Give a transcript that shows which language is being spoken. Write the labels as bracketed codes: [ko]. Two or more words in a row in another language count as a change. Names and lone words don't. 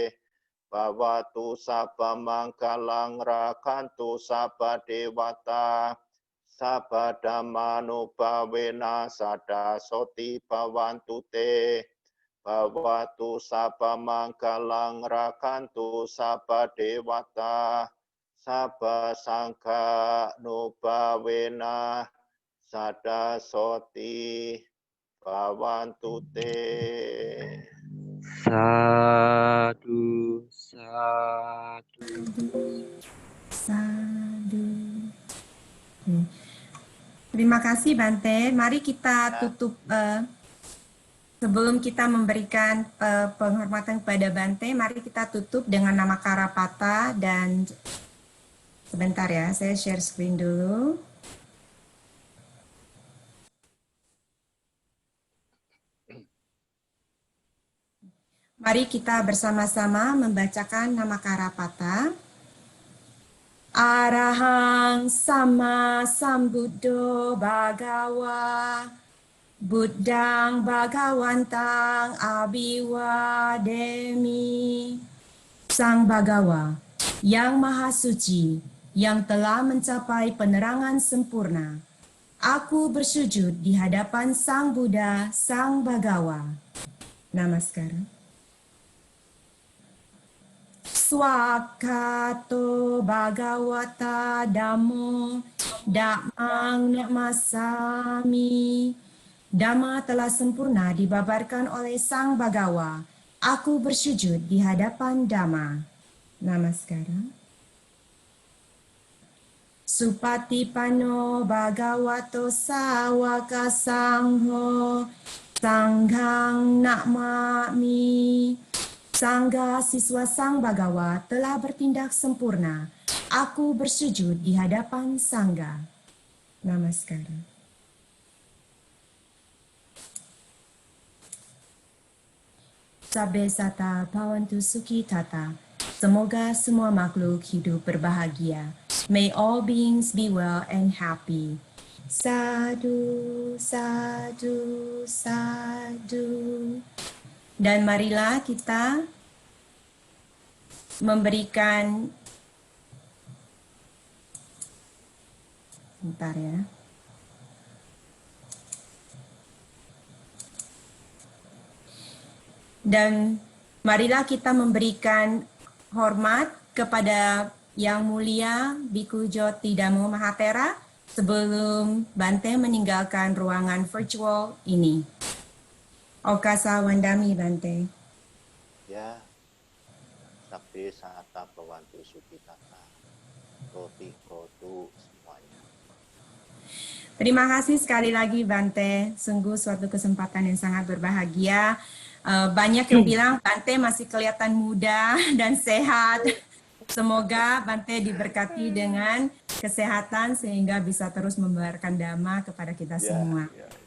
[pi] bawatu sabba mangkalang rakantu sabba dewata sabba dhamma nupawena sada soti bawantu te bawatu sabba mangkalang rakantu sabba dewata sabba sangka nupawena sada soti bawantu te. Sadu, sadu. Sadu. [id] Terima kasih Bante. Mari kita tutup sebelum kita memberikan penghormatan kepada Bante, mari kita tutup dengan nama Karapata dan sebentar ya, saya share screen dulu. Mari kita bersama-sama membacakan nama Karapata. [pi] Arahang sama sambuddho bhagawa buddhang bhagawantang abhiwademi. [id] Sang Bhagawa yang maha suci yang telah mencapai penerangan sempurna, aku bersujud di hadapan Sang Buddha, Sang Bhagawa. Namaskara. [pi] Swakato Bhagavata Dhammo Dhammang Namasami. [id] Dhamma telah sempurna dibabarkan oleh Sang Bhagawa. Aku bersujud di hadapan Dhamma. Namaskara. [pi] Supatipano Bhagavato Sawaka Sangho Sanghang Namami. [id] Sangga siswa Sang Bhagawa telah bertindak sempurna. Aku bersujud di hadapan Sangga. Namaskara. [pi] Sabbe sata bhavantu sukhi tata. [id] Semoga semua makhluk hidup berbahagia. [en] May all beings be well and happy. [pi] Sadu, sadu, sadu. [id] Dan marilah kita memberikan, bentar ya. Dan marilah kita memberikan hormat kepada Yang Mulia Biku Joti Dhammo Mahatera sebelum Bante meninggalkan ruangan virtual ini. [pi] Okasa Wandami Bante. Ya, sabbe sata bawantu sukitata, roti kotu [id] semuanya. Terima kasih sekali lagi Bante, sungguh suatu kesempatan yang sangat berbahagia. Banyak yang bilang Bante masih kelihatan muda dan sehat. Semoga Bante diberkati dengan kesehatan sehingga bisa terus membawarkan Dhamma kepada kita semua.